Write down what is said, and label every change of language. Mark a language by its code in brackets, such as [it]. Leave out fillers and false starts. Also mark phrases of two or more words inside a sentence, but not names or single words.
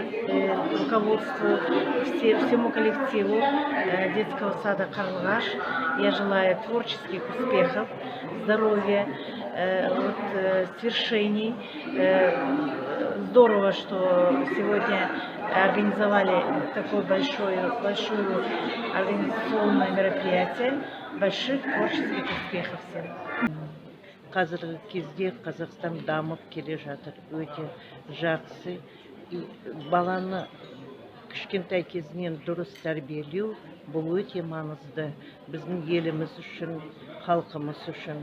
[ru] Руководству, всему коллективу детского сада Карлыгаш я желаю творческих успехов, здоровья, свершений. Здорово, что сегодня организовали такое большое организационное мероприятие. Больших творческих успехов всем. [kk] Қазіргі кезде Қазақстан дамып келе жатыр, өте жақсы. Баланы кішкентай кезінен дұрыс тәрбиелеу бұл өте маңызды біздің еліміз үшін, халқымыз үшін.